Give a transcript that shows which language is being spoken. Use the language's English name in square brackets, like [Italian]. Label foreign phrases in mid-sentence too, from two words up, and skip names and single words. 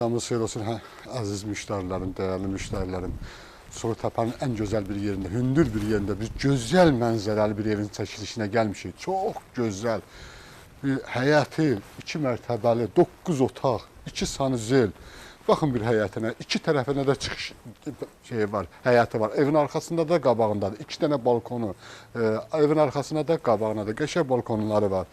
[Azerbaijani] Yalnız xeyir olsun, əziz müştərilərim, dəyərli müştərilərim. [Turkish] Soytepe'nin en güzel bir yerinde, [Azerbaijani] hündür bir yerinde, bir güzel mənzərəli bir evin çəkilişinə gəlmişik. Çox gözəl bir həyəti, 2 mərtəbəli, 9 otaq, 2 sanuzel. Baxın bir həyətinə, 2 tərəfinə də çıxış var, həyəti var. Evin arxasında da, qabağında da 2 dənə balkonu, evin arxasında da, qabağına da qəşəng balkonları var.